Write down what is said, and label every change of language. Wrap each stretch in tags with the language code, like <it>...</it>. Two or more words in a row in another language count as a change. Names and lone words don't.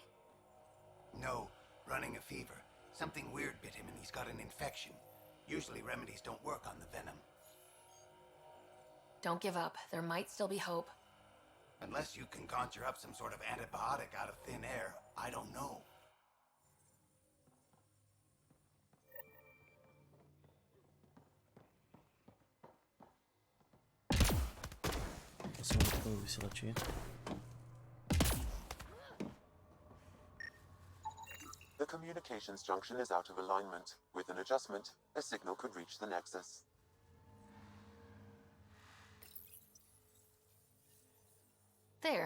<en>No, running a fever. Something weird bit him and he's got an infection. Usually remedies don't work on the venom. Don't give up. There might still be hope. Unless you can conjure up some sort of antibiotic out of thin air, I don't know.</en> <cs>Jsem na takovou vysílači.</cs> <en>The communications junction is out of alignment. With an adjustment, a signal could reach the Nexus. There.</en>